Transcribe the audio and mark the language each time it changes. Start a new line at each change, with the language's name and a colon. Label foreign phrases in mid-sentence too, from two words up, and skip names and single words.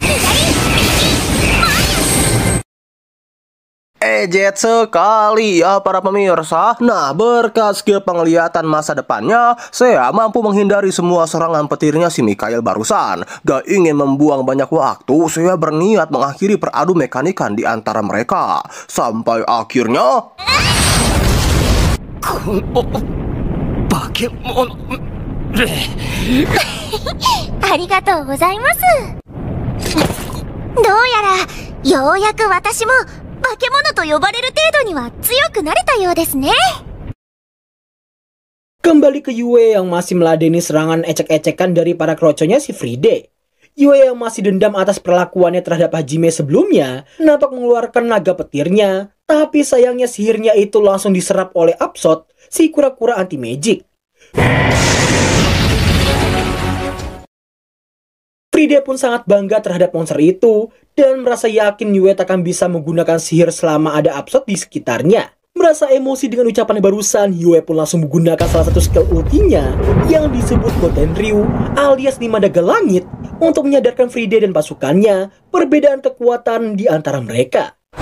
Indonesian: Ejet sekali ya para pemirsa. Nah, berkat skill penglihatan masa depannya, Seiya mampu menghindari semua serangan petirnya si Mikhail barusan. Gak ingin membuang banyak waktu, Seiya berniat mengakhiri peradu mekanikan di antara mereka. Sampai akhirnya...
Japanese: Arigatou gozaimasu. どうやらようやく私も 化け物と呼ばれる程度には強くなれたようですね.
Indonesian: Kembali ke Yue yang masih meladeni serangan ecek-ecekan dari para kroconya si Friday. Yue yang masih dendam atas perlakuannya terhadap Hajime sebelumnya nampak mengeluarkan naga petirnya, tapi sayangnya sihirnya itu langsung diserap oleh Absol, si kura-kura anti-magic. Friday pun sangat bangga terhadap monster itu dan merasa yakin Yue akan bisa menggunakan sihir selama ada Absol di sekitarnya. Merasa emosi dengan ucapannya barusan, Yue pun langsung menggunakan salah satu skill ultinya yang disebut Goten Ryu alias 5 naga langit untuk menyadarkan Friday dan pasukannya perbedaan kekuatan di antara mereka.